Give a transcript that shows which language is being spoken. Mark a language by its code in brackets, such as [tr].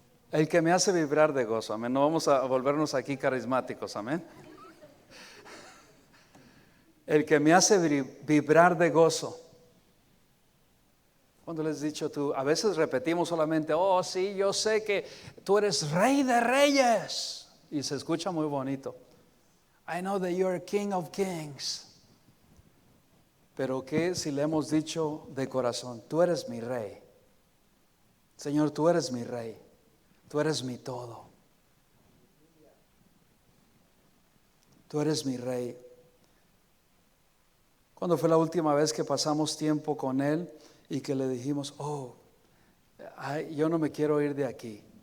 [es] El que me hace vibrar de gozo. Amén. No vamos a volvernos aquí carismáticos. Amén. El que me hace vibrar de gozo. Cuando les he dicho tú, a veces repetimos solamente, oh sí, yo sé que tú eres rey de reyes. Y se escucha muy bonito. [en] I know that you are King of Kings. [es] Pero ¿qué si le hemos dicho de corazón? Tú eres mi rey. Señor, tú eres mi rey. Tú eres mi todo. Tú eres mi rey. ¿Cuándo fue la última vez que pasamos tiempo con Él y que le dijimos, oh, yo no me quiero ir de aquí?